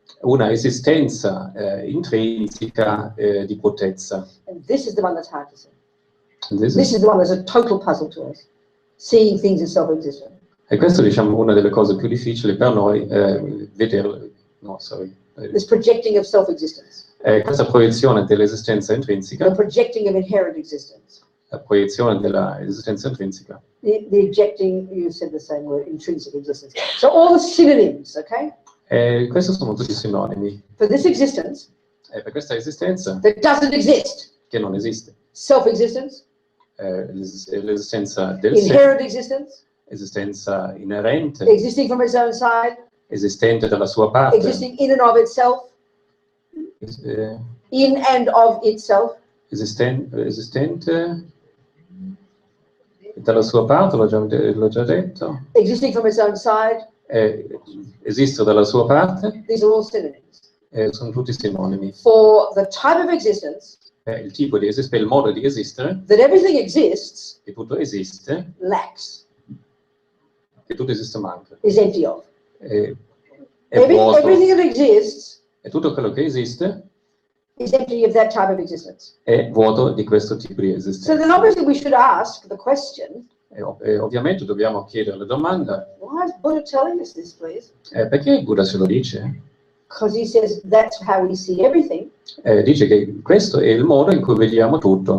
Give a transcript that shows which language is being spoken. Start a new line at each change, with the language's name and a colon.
Italian: una esistenza intrinseca di bruttezza.
English: And this is the one that's hard to see. This This is- is the one that's a total puzzle to us, seeing things as self-existent.
Italian: E questo diciamo una delle cose più difficili per noi, vederlo.
English: No, sorry. This projecting of self-existence,
Italian: Questa proiezione dell'esistenza
English: the
Italian: intrinseca,
English: projecting of inherent existence,
Italian: la proiezione dell'esistenza intrinseca.
English: the ejecting, you said the same word, intrinsic existence. So all the synonyms, okay,
Italian: Questi sono tutti sinonimi.
English: for this existence
Italian: Per questa esistenza
English: that doesn't exist.
Italian: che non esiste.
English: Self-existence,
Italian: L'esistenza del sé,
English: inherent existence,
Italian: esistenza inerente,
English: existing from its own side,
Italian: esistente dalla sua parte,
English: existing in and of itself, in and of itself,
Italian: esistente dalla sua parte, l'ho già detto,
English: existing from its own side.
Italian: esiste dalla sua parte,
English: These are all synonyms
Italian: sono tutti sinonimi.
English: for the type of existence
Italian: Il tipo di esistere, il modo di esistere,
English: that everything exists,
Italian: che tutto esiste,
English: lacks,
Italian: che tutto esiste manca.
English: is empty of.
Italian: È vuoto,
English: Everything that exists
Italian: e tutto quello che esiste
English: is empty of that type of existence.
Italian: è vuoto di questo tipo di
English: So
Italian: esistenza.
English: then obviously we should ask the question,
Italian: E ovviamente dobbiamo chiedere la domanda,
English: why is Buddha telling us this, please?
Italian: perché il Buddha ce lo dice?
English: Because he says that's how we see everything,
Italian: Dice che questo è il modo in cui vediamo tutto,